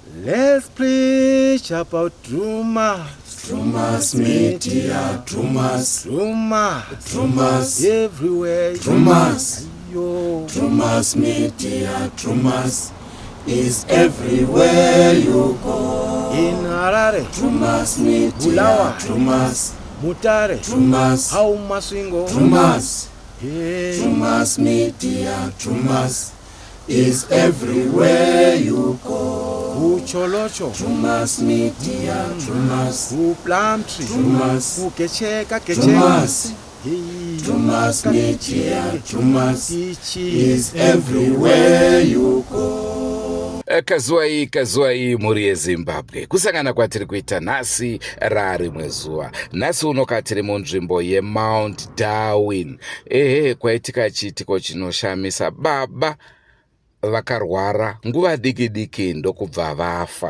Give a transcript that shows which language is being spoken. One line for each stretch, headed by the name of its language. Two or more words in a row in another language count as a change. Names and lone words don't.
English: Let's preach about Trumas. Trumas media, Trumas, Trumas everywhere. Trumas, Yo. Trumas media, Trumas is everywhere you go. In Harare, Trumas media, Bulawayo, Trumas, Mutare, Trumas, Hau Masvingo, Trumas, yeah. Trumas media, Trumas is everywhere you go. Ucholocho, Trumas media, Trumas, Plumtree, Trumas, Kecheka, Trumas, Hey. Trumas media, Trumas Tichi is everywhere you go.
Shona: Kazuai muri yeZimbabwe. Kusangana kwatiri kuita nhasi rarimwe zuva. Nhasi unoka tiri munzvimbo yeMount Darwin. Kwaitika chiitiko chinoshamisa. Baba vakarwara nguva diki diki ndokubva vafa.